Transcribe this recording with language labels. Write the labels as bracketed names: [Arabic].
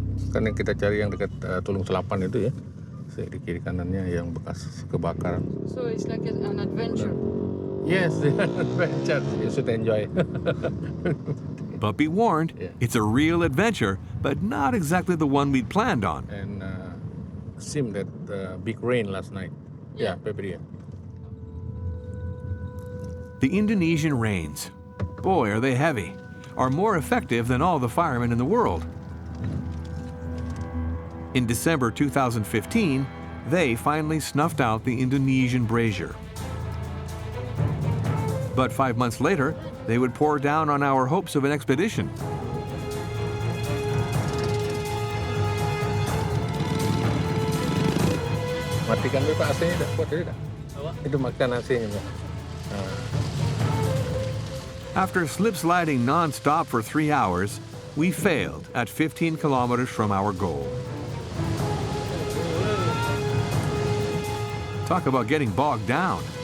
[Indonesian] Kan yang kita cari yang dekat Tulung Selapan itu ya, di kiri kanannya yang bekas kebakaran. [English] So it's like an adventure. Yes, an adventure. You should enjoy. But be warned, it's a real adventure, but not exactly the one we'd planned on. And seemed that big rain last night. Yeah, February. The Indonesian rains, boy, are they heavy, are more effective than all the firemen in the world. In December 2015, they finally snuffed out the Indonesian brazier. But 5 months later, they would pour down on our hopes of an expedition. [Indonesian] Matikan dulu Pak AC-nya, kuat tidak? Itu matikan AC-nya. [English] After slip-sliding non-stop for 3 hours, we failed at 15 kilometers from our goal. Talk about getting bogged down.